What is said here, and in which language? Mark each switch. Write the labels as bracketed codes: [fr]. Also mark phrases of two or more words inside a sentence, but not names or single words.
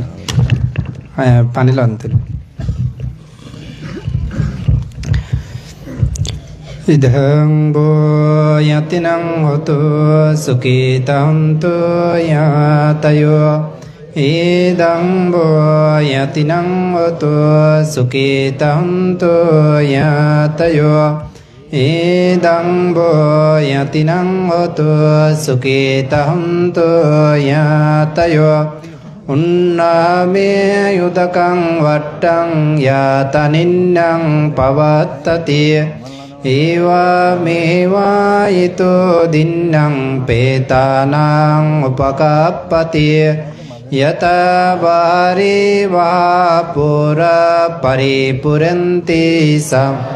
[bn] পানি লন [pi] ඉදං බෝ යතිනං හොතු සුඛිතන්තු යතයෝ ඉදං බෝ යතිනං හොතු සුඛිතන්තු යතයෝ ඉදං බෝ යතිනං හොතු සුඛිතන්තු යතයෝ උන්නාමේ යුදකං වට්ටං යතනින්නං පවත්තති ඒවා මේවා ඊතෝ දින්නම් පේතානං උපකප්පති යත වාරේ වාපුර පරිපුරන්ති සම්